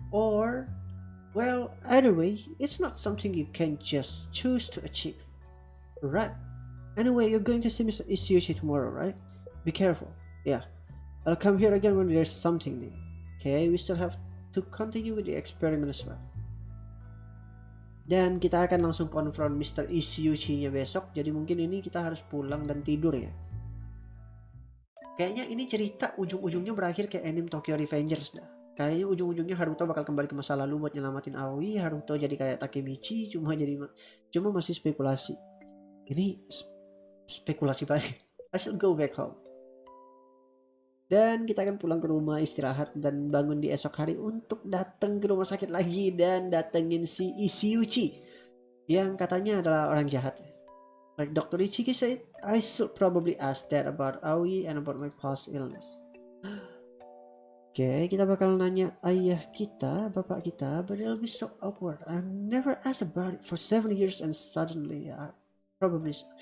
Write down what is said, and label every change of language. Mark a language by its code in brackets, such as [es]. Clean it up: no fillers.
[en] Or, well, either way, it's not something you can just choose to achieve. Right. Anyway, you're going to see Mr. Ishiuchi tomorrow, right? Be careful. Yeah. I'll come here again when there's something new. Okay, we still have to continue with the experiment as well. [id] Dan kita akan langsung konfront Mr. Ishiuchi-nya besok. Jadi mungkin ini kita harus pulang dan tidur ya. Kayaknya ini cerita ujung-ujungnya berakhir kayak anime Tokyo Revengers dah. Kayaknya ujung-ujungnya Haruto bakal kembali ke masa lalu buat nyelamatin Aoi. Haruto jadi kayak Takemichi, cuma masih spekulasi. Ini spekulasi banget. [en] I should go back home. [id] Dan kita akan pulang ke rumah, istirahat, dan bangun di esok hari untuk datang ke rumah sakit lagi dan datengin si Ishiuchi yang katanya adalah orang jahat. [en] Like Dr. Ichiki said, I should probably ask that about Aoi and about my past illness. [id] Oke, kita bakal nanya ayah kita, bapak kita, [en] but it'll be so awkward. I never asked about it for 7 years and suddenly I probably...